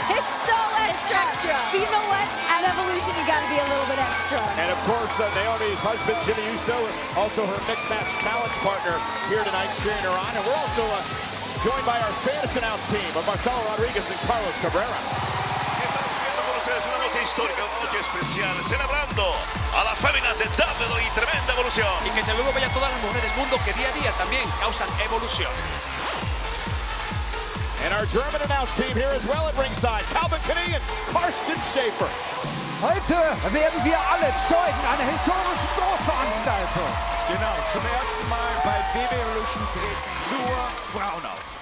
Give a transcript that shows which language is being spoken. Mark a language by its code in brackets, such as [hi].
[en] It's so extra. But you know what? At Evolution, you got to be a little bit extra. And of course, Naomi's husband, Jimmy Uso, also her mixed match challenge partner here tonight, cheering her on. And we're also joined by our Spanish announce team of Marcelo Rodriguez and Carlos Cabrera. [es] Una noche histórica, una noche especial, celebrando a las féminas de WWE, tremenda evolución. Y que se luego vayan todas las mujeres del mundo que día a día también causan evolución. [en] And our German announce team here as well at ringside, Calvin Kenny and Karsten Schaefer. [de] Heute werden wir alle Zeugen einer historischen Großveranstaltung. Genau, zum ersten Mal bei WWE Evolution treten nur Frauen auf.